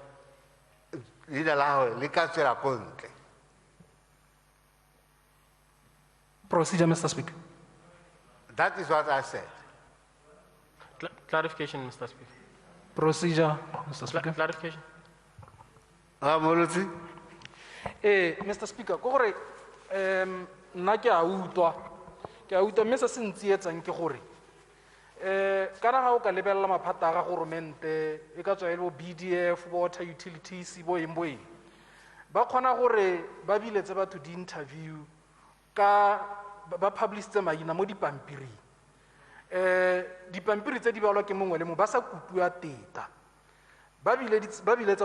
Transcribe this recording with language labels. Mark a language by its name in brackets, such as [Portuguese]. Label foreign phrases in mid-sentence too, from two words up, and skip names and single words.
[English] Procedure, Mr. Speaker. That is what I said. Clarification, Mr. Speaker. Procedure, Mr. Speaker. Clarification. Mr. Speaker, [Tswana] ko gore nna ke a utlwa mme se se ntsietsang ke gore kana ga o ka lebelela maphata a ga goromente e ka tswa e le bo BDF, bo [English] water utilities, [Tswana] bo eng ba kgona gore ba biletse batho di-interview ka ba publishitse maina mo dipampiring dipampiri tse di balwa ke mongwe le mongwe ba sa kupua teta ba biletsa